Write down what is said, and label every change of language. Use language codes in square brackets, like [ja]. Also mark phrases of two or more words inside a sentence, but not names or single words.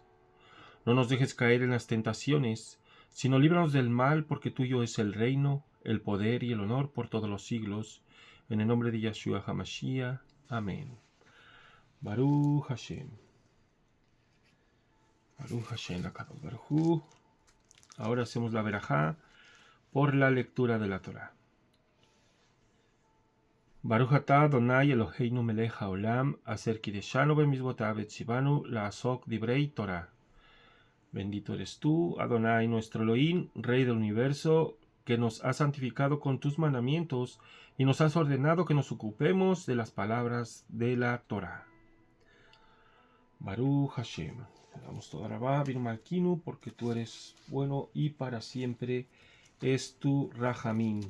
[es] No nos dejes caer en las tentaciones, sino líbranos del mal, porque tuyo es el reino, el poder y el honor por todos los siglos. En el nombre de Yahshua HaMashiach. Amén. [he] ברוך השם. ברוך השם הקדוש ברוך הוא. [es] Ahora hacemos la verajá por la lectura de la Torah. [he] ברוך אתה אדוני אלוהינו מלך העולם אשר קדשנו במצוותיו וציוונו לעסוק בדברי תורה. [es] Bendito eres tú, Adonai, nuestro Elohim, Rey del universo, que nos has santificado con tus mandamientos y nos has ordenado que nos ocupemos de las palabras de la Torah. [he] ברוך השם. [es] Te damos toda la Rabá, Malkinu, porque tú eres bueno y para siempre es tu Rahamim.